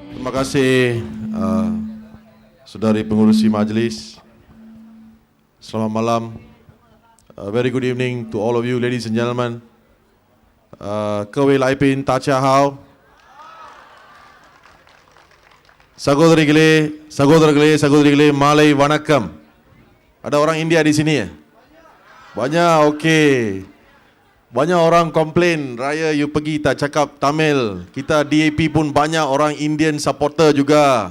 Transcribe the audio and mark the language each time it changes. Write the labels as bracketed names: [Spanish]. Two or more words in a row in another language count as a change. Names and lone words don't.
[Malay] Terima kasih saudari pengurusi majlis. Selamat malam. [English] Very good evening to all of you, ladies and gentlemen. [Chinese] 各位来宾大家好. [Malay] Saudara-saudari Malay Vanakkam. Ada orang India di sini ya? Banyak, okey. Banyak orang komplain, Raya you pergi tak cakap Tamil. Kita DAP pun banyak orang Indian supporter juga.